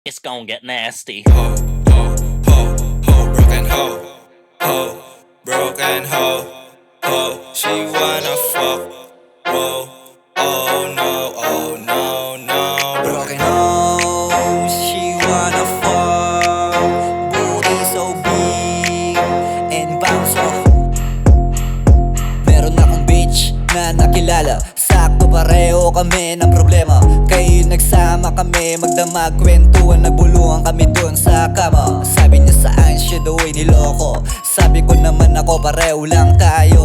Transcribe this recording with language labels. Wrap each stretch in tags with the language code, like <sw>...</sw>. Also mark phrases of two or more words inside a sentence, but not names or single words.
<en>it's gonna get nasty. Ho, ho, ho, ho, broken ho, she wanna fuck, whoa, oh no, oh no, no. Broken home, she wanna fuck, booty so big, and bounce off.</en> <tl>Meron akong bitch na nakilala, sakto pareho kami ng problema. Kayo nagsama kami, magdamag, kwentuhan, nagbuluhan kami dun sa kama. Sabi niya saan siya daw ay niloko, sabi ko naman ako pareho lang tayo.</tl>